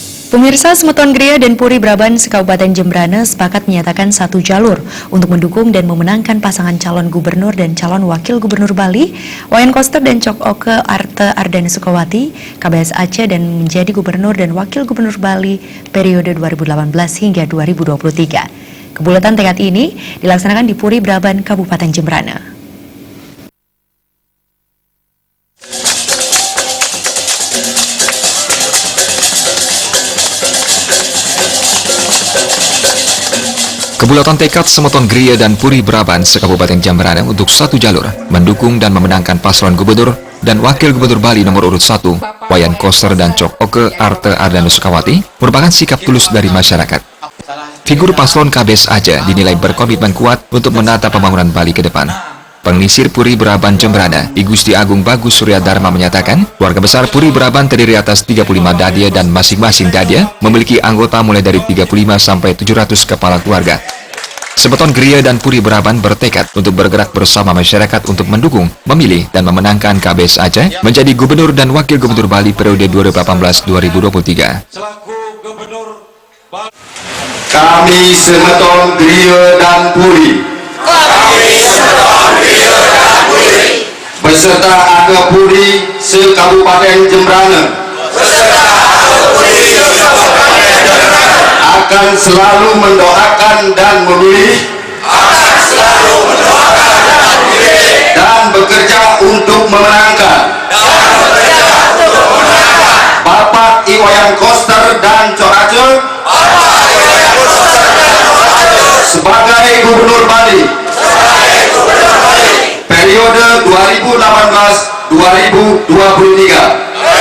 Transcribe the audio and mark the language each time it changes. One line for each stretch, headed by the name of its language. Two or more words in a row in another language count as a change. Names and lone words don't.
Indonesian: Pemirsa, Semeton Gria dan Puri Braban Kabupaten Jembrana sepakat menyatakan satu jalur untuk mendukung dan memenangkan pasangan calon gubernur dan calon wakil gubernur Bali, Wayan Koster dan Cok Oke Arte Ardana Sukawati, KBS Aceh, dan menjadi gubernur dan wakil gubernur Bali periode 2018 hingga 2023. Kebulatan tekad ini dilaksanakan di Puri Braban, Kabupaten Jembrana. Kebulatan tekad Semeton Gria dan Puri Braban Kabupaten Jembrana untuk satu jalur mendukung dan memenangkan paslon gubernur dan wakil gubernur Bali nomor urut 1, Wayan Koster dan Cok Oke Arte Ardana Sukawati, merupakan sikap tulus dari masyarakat. Figur paslon KBS Aceh dinilai berkomitmen kuat untuk menata pembangunan Bali ke depan. Pengisir Puri Braban Jembrana, I Gusti Agung Bagus Surya Dharma menyatakan, keluarga besar Puri Braban terdiri atas 35 dadia dan masing-masing dadia memiliki anggota mulai dari 35 sampai 700 kepala keluarga. Semeton Gria dan Puri Braban bertekad untuk bergerak bersama masyarakat untuk mendukung, memilih, dan memenangkan KBS Aceh menjadi gubernur dan wakil gubernur Bali periode 2018-2023. Kami Semeton Gria dan Puri beserta Aga Puri se-Kabupaten Jembrana akan selalu mendoakan dan memilih dan bekerja untuk memenangkan Bapak Wayan Koster dan Cok Aceh sebagai gubernur Bali periode 2018-2023.